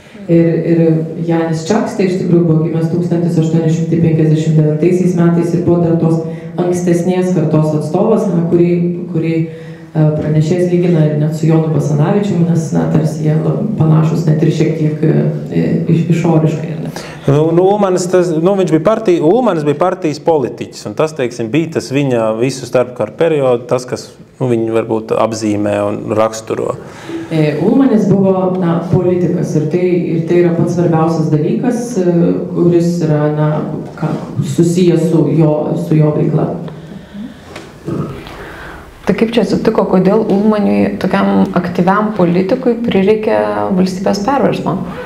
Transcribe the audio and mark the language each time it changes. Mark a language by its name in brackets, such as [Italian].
[Lithuanian] Ir Jānis Čakste iš tikrųjų buvo gimęs 1859 metais ir buvo dar tos ankstesnės kartos atstovas, kurį pranešėjas lygina ir net su Jonu Basanavičiumi, nes tarsi jie panašus net ir šiek tiek išoriškai. [Latvian] Ulmanis bija partijas politiķis, un tas, bija tas viņa visu starpkaru periodu, tas, kas viņu varbūt apzīmē un raksturo. [Lithuanian] Ulmanis buvo politikas ir tai yra pats svarbiausias dalykas, kuris yra susijęs su jo veikla. Tai kaip čia atsitiko, kodėl Ulmaniui, tokiam aktyviam politikui, prireikė valstybės perversmo?